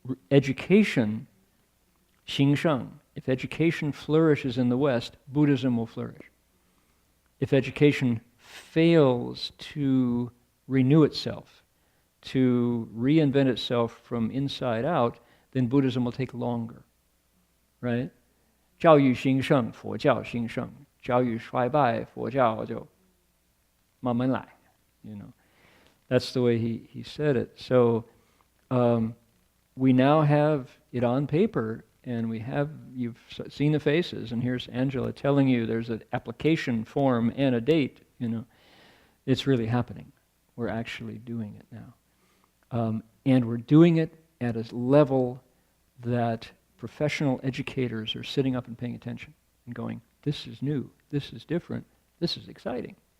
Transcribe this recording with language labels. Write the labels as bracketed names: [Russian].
[English] education, 兴盛, if education flourishes in the West, Buddhism will flourish. If education fails to renew itself, to reinvent itself from inside out, then Buddhism will take longer, right? [Chinese] 教育兴盛，佛教兴盛；教育衰败，佛教就慢慢来. [English] You know, that's the way he said it. So we now have it on paper, and you've seen the faces, and here's Angela telling you there's an application form and a date. You know, it's really happening. We're actually doing it now, and we're doing it at a level that professional educators are sitting up and paying attention and going, this is new, this is different, this is exciting.